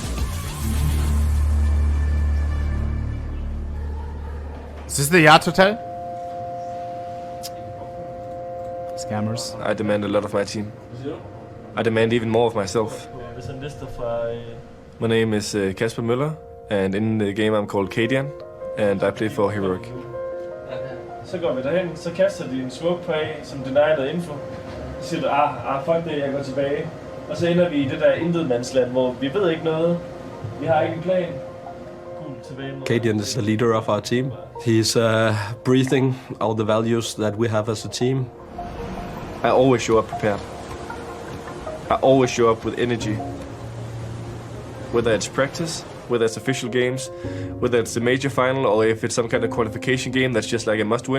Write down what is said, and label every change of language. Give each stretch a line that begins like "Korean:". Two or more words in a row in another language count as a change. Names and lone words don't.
English: Is this the yacht hotel? Scammers. I demand a lot of my team. I demand even more of myself. My name is Kasper Møller, and in the game I'm called Kadian, and I play for Heroic.
Danish: Så går vi derhen, så kaster de en smoke på A, som
English: denied info.
Danish: Så siger du, fuck det, jeg går tilbage. Og så ender vi i det der intetmandsland, hvor vi ved ikke noget. Vi har ikke en plan.
English: Kadian is the leader of our team. He's breathing all the values that we have as a team. I always show up prepared. I always show up with energy. Whether it's practice whether it's official games, whether it's the major final, or if it's some kind of qualification game that's just like a must-win.